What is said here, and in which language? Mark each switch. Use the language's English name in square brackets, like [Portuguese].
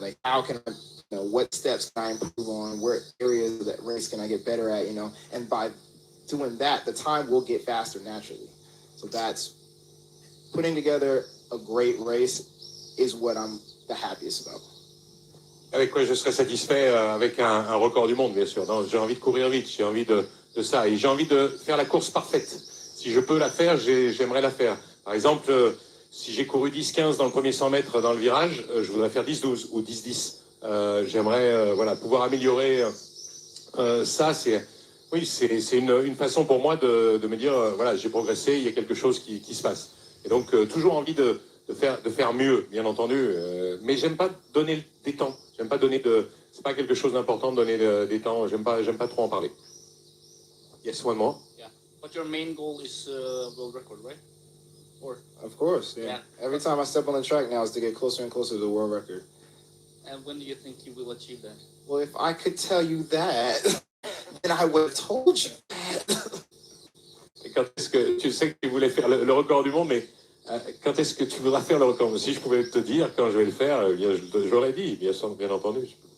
[English] Like, how can I, what steps can I improve on? What areas of that race can I get better at? And by doing that, the time will get faster naturally. So that's putting together a great race is what I'm the happiest about. [French] Avec quoi je serais satisfait avec un record du monde, bien sûr. J'ai envie de courir vite, j'ai envie de ça. Et j'ai envie de faire la course parfaite. Si je peux la faire, j'aimerais la faire. Par exemple, si j'ai couru 10-15 dans le premier 100 mètres dans le virage, je voudrais faire 10-12 ou 10-10. J'aimerais pouvoir améliorer ça. C'est une façon pour moi de me dire, j'ai progressé, il y a quelque chose qui se passe. Et donc, toujours envie de faire mieux, bien entendu. Mais j'aime pas donner des temps. J'aime pas donner c'est pas quelque chose d'important de donner des temps. J'aime pas trop en parler. [English] Yes, one more. Yeah, but your main goal is world record, right? Or of course, yeah. Every time I step on the track now is to get closer and closer to the world record. And when do you think you will achieve that? Well, if I could tell you that, I would have told you that. [French] Et quand est-ce que tu sais que tu voulais faire le record du monde, mais quand est-ce que tu voudras faire le record? Si je pouvais te dire quand je vais le faire, bien, j'aurais dit, bien entendu.